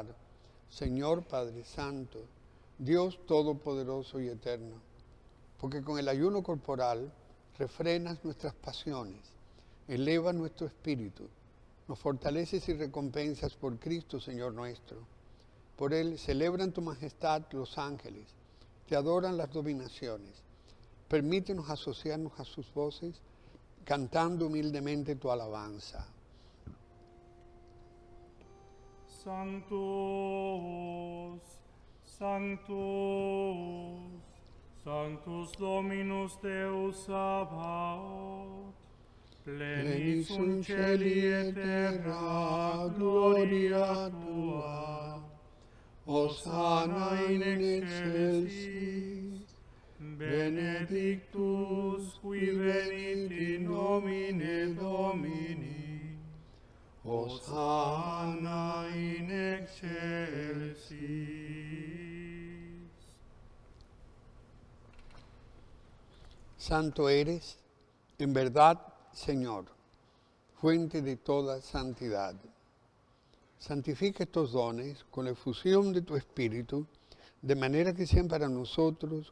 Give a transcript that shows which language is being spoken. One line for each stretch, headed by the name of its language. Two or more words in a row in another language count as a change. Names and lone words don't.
Spanish: Señor Padre Santo, Dios Todopoderoso y Eterno, porque con el ayuno corporal refrenas nuestras pasiones, elevas nuestro espíritu, nos fortaleces y recompensas por Cristo, Señor nuestro. Por Él celebran tu majestad los ángeles, te adoran las dominaciones. Permítenos asociarnos a sus voces, cantando humildemente tu alabanza.
Latin: Sanctus, Sanctus, Sanctus Dominus Deus Sabaoth, plenis sunt celi et terra gloria tua, Hosanna in excelsis, benedictus qui venit in nomine Domini, Hosanna in excelsis.
Spanish: Santo eres, en verdad, Señor, fuente de toda santidad. Santifica estos dones con la efusión de tu Espíritu, de manera que sean para nosotros